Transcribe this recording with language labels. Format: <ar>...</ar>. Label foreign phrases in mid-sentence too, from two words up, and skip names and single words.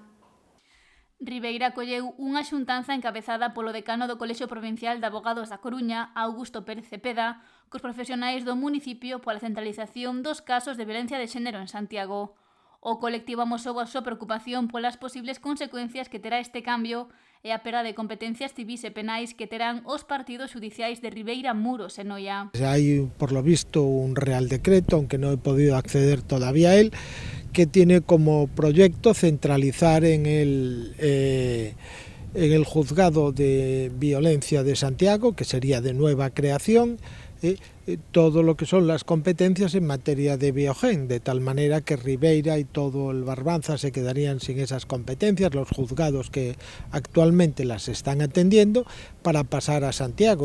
<gl>Ribeira acolleu unha xuntanza encabezada polo decano do Colexio Provincial de Abogados da Coruña, Augusto Pérez Cepeda, cos profesionais do municipio pola centralización dos casos de violencia de xénero en Santiago. O colectivo amosou a súa preocupación polas posibles consecuencias que terá este cambio e a perda de competencias civís e penais que terán os partidos xudiciais de Ribeira, Muros e Noia.</gl> <es>Hay, por lo visto, un Real Decreto, aunque no he podido acceder todavía a él, que tiene como proyecto centralizar en el juzgado de violencia de Santiago, que sería de nueva creación, todo lo que son las competencias en materia de biogen, de tal manera que Ribeira y todo el Barbanza se quedarían sin esas competencias, los juzgados que actualmente las están atendiendo, para pasar a Santiago.</es>